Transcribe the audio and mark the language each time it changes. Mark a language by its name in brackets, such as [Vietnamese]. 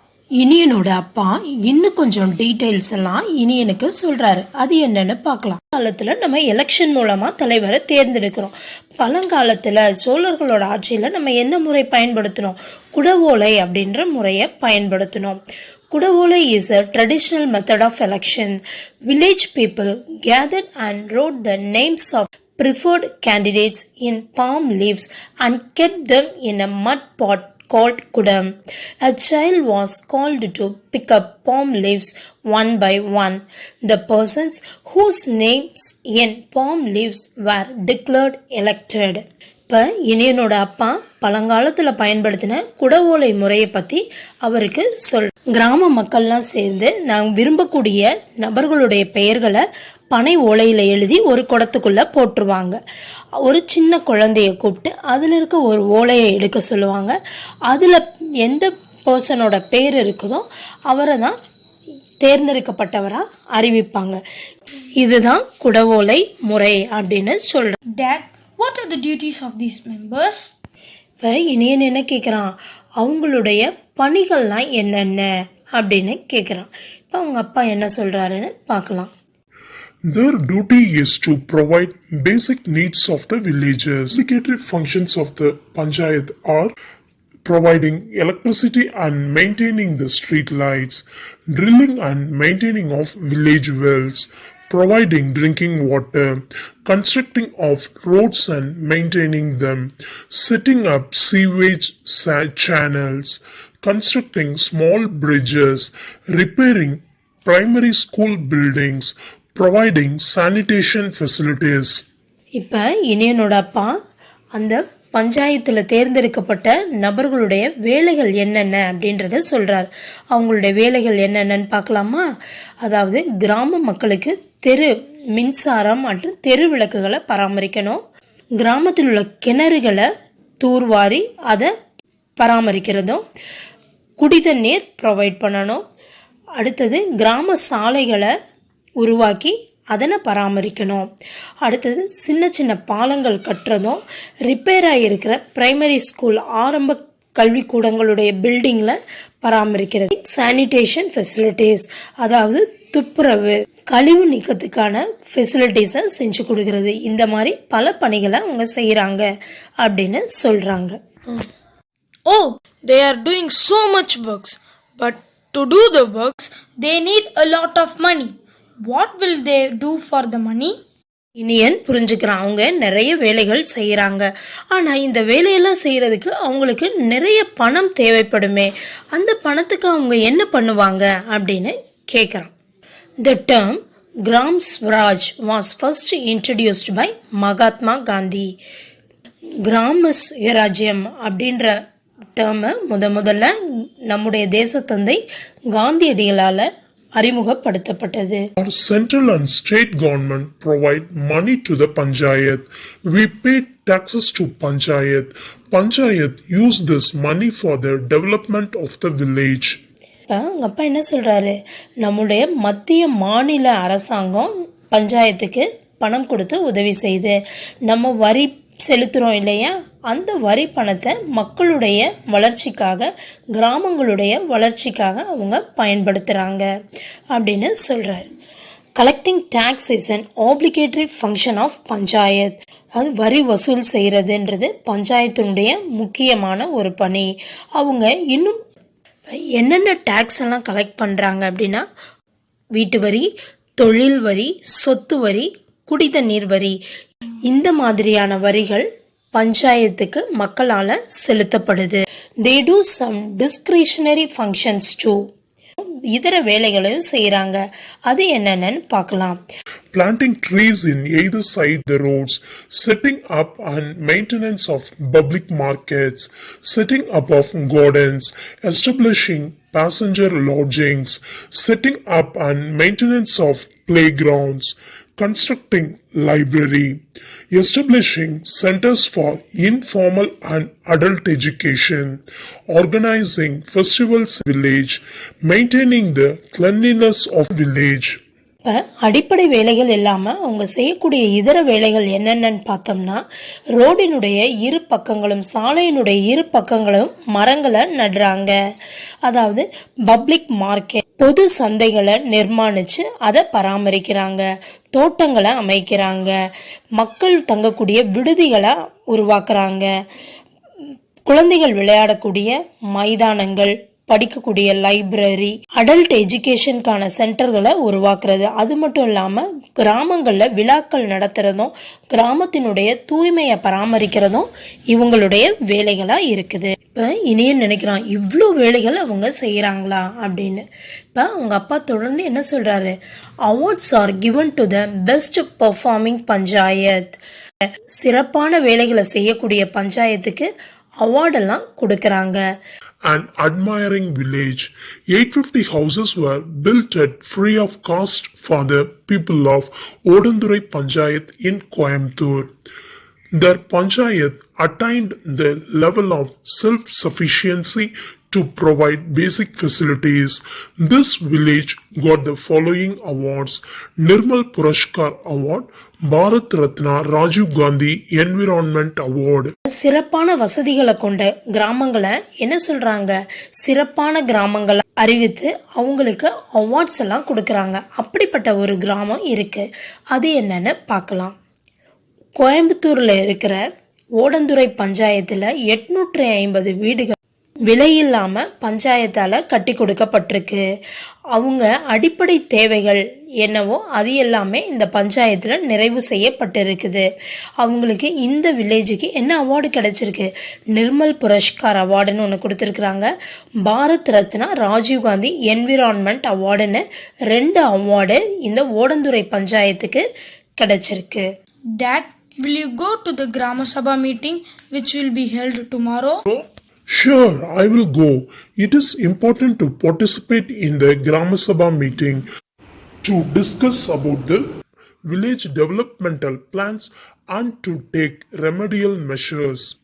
[Tamil] இனியனோட அப்பா இன்னும் கொஞ்சம் டீட்டெயில்ஸ் எல்லாம் இனியனுக்கு சொல்றாரு. அது என்னன்னு பார்க்கலாம். காலத்துல நம்ம எலெக்ஷன் மூலமா தலைவரை தேர்ந்தெடுக்கிறோம். பழங்காலத்துல சோழர்களோட ஆட்சியில நம்ம என்ன முறை பயன்படுத்தினோம், குடவோலை அப்படின்ற முறையை பயன்படுத்தினோம். [English] குடவோலை is a traditional method of election. Village people gathered and wrote the names of preferred candidates in palm leaves and kept them in a mud pot called kudam. A child was called to pick up palm leaves one by one. The persons whose names in palm leaves were declared elected. [Tamil] இப்போ இனியனோட அப்பா பழங்காலத்தில் பயன்படுத்தின குடவோலை முறையை பற்றி அவருக்கு கிராம மக்கள்லாம் சேர்ந்து நாங்கள் விரும்பக்கூடிய நபர்களுடைய பெயர்களை பனை ஓலையில் எழுதி ஒரு குடத்துக்குள்ளே போட்டுருவாங்க. ஒரு சின்ன குழந்தைய கூப்பிட்டு அதில் இருக்க ஒரு ஓலையை எடுக்க சொல்லுவாங்க. அதில் எந்த பர்சனோட பேர் இருக்குதோ அவரை தான் தேர்ந்தெடுக்கப்பட்டவராக அறிவிப்பாங்க. இதுதான் குடவோலை முறை அப்படின்னு சொல்கிறேன். [English] Dad, what are the duties of these members? [Tamil] இப்போ இனியன் என்ன கேட்குறான், அவங்களுடைய பணிகள்லாம் என்னென்ன அப்படின்னு கேட்குறான். இப்போ அவங்க அப்பா என்ன சொல்கிறாருன்னு பார்க்கலாம். [English] Their duty is to provide basic needs of the villagers. Executive functions of the panchayat are providing electricity and maintaining the street lights, drilling and maintaining of village wells, providing drinking water, constructing of roads and maintaining them, setting up sewage channels, constructing small bridges, repairing primary school buildings, providing sanitation facilities. [Tamil] இப்போ இனியனோட அப்பா அந்த பஞ்சாயத்தில் தேர்ந்தெடுக்கப்பட்ட நபர்களுடைய வேலைகள் என்னென்ன அப்படின்றத சொல்கிறார். அவங்களுடைய வேலைகள் என்னென்னு பார்க்கலாமா? அதாவது கிராம மக்களுக்கு தெரு மின்சாரம் மற்றும் தெரு விளக்குகளை பராமரிக்கணும். கிராமத்தில் உள்ள கிணறுகளை தூர்வாரி அதை பராமரிக்கிறதும், குடிதண்ணீர் ப்ரொவைட் பண்ணணும். அடுத்தது கிராம சாலைகளை உருவாக்கி அதனை பராமரிக்கணும். அடுத்தது சின்ன சின்ன பாலங்கள் கட்டுறதும், ரிப்பேர் ஆகியிருக்கிற பிரைமரி ஸ்கூல் ஆரம்ப கல்விக்கூடங்களுடைய பில்டிங்கில் பராமரிக்கிறது. சானிடேஷன் ஃபெசிலிட்டிஸ், அதாவது துப்புரவு கழிவு நீக்கத்துக்கான ஃபெசிலிட்டிஸை செஞ்சு கொடுக்கறது. இந்த மாதிரி பல பணிகளை அவங்க செய்கிறாங்க அப்படின்னு சொல்கிறாங்க. [English] Oh, they are doing so much works. But to do the works, they need a lot of money. What will they do for the money? [Tamil] Iniyan புரிஞ்சுக்கிறான், அவங்க நிறைய வேலைகள் செய்கிறாங்க. ஆனால் இந்த வேலையெல்லாம் செய்கிறதுக்கு அவங்களுக்கு நிறைய பணம் தேவைப்படுமே, அந்த பணத்துக்கு அவங்க என்ன பண்ணுவாங்க அப்படின்னு கேட்குறான். [English] The term Gram Swaraj was first introduced by Mahatma Gandhi. [Tamil] கிராம சுயராஜ்யம் அப்படின்ற டேர்மை முதல்ல நம்முடைய தேசத்தந்தை காந்தியடிகளால் அறிமுகப்படுத்தப்பட்டது. [English] Our central and state government provide money to the panchayat. We pay taxes to panchayat. Panchayat use this money for the development of the village. [Tamil] இப்போ உங்கள் அப்பா என்ன சொல்கிறாரு, நம்முடைய மத்திய மாநில அரசாங்கம் பஞ்சாயத்துக்கு பணம் கொடுத்து உதவி செய்யுது. நம்ம வரி செலுத்துகிறோம் இல்லையா, அந்த வரி பணத்தை மக்களுடைய வளர்ச்சிக்காக, கிராமங்களுடைய வளர்ச்சிக்காக அவங்க பயன்படுத்துகிறாங்க அப்படின்னு சொல்கிறார். [English] Collecting tax is an obligatory function of panchayat. [Tamil] அது வரி வசூல் செய்கிறதுன்றது பஞ்சாயத்தினுடைய முக்கியமான ஒரு பணி. அவங்க இன்னும் என்னென்ன டேக்ஸ் எல்லாம் கலெக்ட் பண்ணுறாங்க அப்படின்னா, வீட்டு வரி, தொழில் வரி, சொத்து வரி, குடிதண்ணீர் வரி, இந்த மாதிரியான வரிகள் பஞ்சாயத்துக்கு மக்களால் செலுத்தப்படுது. [English] They do some discretionary functions too. [Tamil] இதர வேலைகளையும் செய்கிறாங்க. அது என்னென்னு பார்க்கலாம். [English] Planting trees in either side the roads, setting up and maintenance of public markets, setting up of gardens, establishing passenger lodgings, setting up and maintenance of playgrounds, constructing library, establishing centers for informal and adult education, organizing festivals village, maintaining the cleanliness of village. [Tamil] இப்போ அடிப்படை வேலைகள் இல்லாமல் அவங்க செய்யக்கூடிய இதர வேலைகள் என்னென்னு பார்த்தோம்னா, ரோடினுடைய இரு பக்கங்களும், சாலையினுடைய இரு பக்கங்களும் மரங்களை நடுறாங்க. அதாவது பப்ளிக் மார்க்கெட், பொது சந்தைகளை நிர்மாணித்து அதை பராமரிக்கிறாங்க. தோட்டங்களை அமைக்கிறாங்க. மக்கள் தங்கக்கூடிய விடுதிகளை உருவாக்குறாங்க. குழந்தைகள் விளையாடக்கூடிய மைதானங்கள், படிக்கக்கூடிய லைப்ரரி, அடல்ட் எஜுகேஷனுக்கான சென்டர்களை உருவாக்குறது. அது மட்டும் இல்லாமல் கிராமங்களில் விழாக்கள் நடத்துகிறதும், கிராமத்தினுடைய தூய்மையை பராமரிக்கிறதும் இவங்களுடைய வேலைகளாக இருக்குது. இப்போ இனியும் நினைக்கிறான், இவ்வளோ வேலைகள் அவங்க செய்கிறாங்களா அப்படின்னு. இப்போ அவங்க அப்பா தொடர்ந்து என்ன சொல்கிறாரு, [English] Awards are given to the best performing panchayat. [Tamil] சிறப்பான வேலைகளை செய்யக்கூடிய பஞ்சாயத்துக்கு அவார்டெல்லாம் கொடுக்குறாங்க. [English] An admiring village. 850 houses were built at free of cost for the people of Odundurai Panchayat in Coimbatore. Their Panchayat attained the level of self-sufficiency to provide basic facilities. This village got the following awards: Nirmal Purashkar Award, Bharat Ratna Rajiv Gandhi environment award. [Tamil] சிறப்பான வசதிகளை கொண்ட கிராமங்களை என்ன சொல்றாங்க, சிறப்பான கிராமங்களை அறிவித்து அவங்களுக்கு அவார்ட்ஸ் எல்லாம் கொடுக்கறாங்க. அப்படிப்பட்ட ஒரு கிராமம் இருக்கு. அது என்னன்னு பார்க்கலாம். கோயம்புத்தூர்ல இருக்கிற ஓடந்துறை பஞ்சாயத்துல 850 வீடுகள் விலையில்லாம பஞ்சாயத்தால கட்டி கொடுக்கப்பட்டிருக்கு. அவங்க அடிப்படை தேவைகள் என்னவோ அது எல்லாமே இந்த பஞ்சாயத்தில் நிறைவு செய்யப்பட்டிருக்குது. அவங்களுக்கு இந்த வில்லேஜுக்கு என்ன அவார்டு கிடைச்சிருக்கு, நிர்மல் புரஸ்கார் அவார்டுன்னு ஒன்று கொடுத்துருக்குறாங்க. பாரத் ரத்னா ராஜீவ்காந்தி என்விரான்மெண்ட் அவார்டுன்னு 2 அவார்டு இந்த ஓடந்துறை பஞ்சாயத்துக்கு கிடைச்சிருக்கு. [English] Dad, will you go to the Grama Sabha meeting which will be held tomorrow? Sure, I will go. It is important to participate in the Grama Sabha meeting to discuss about the village developmental plans and to take remedial measures.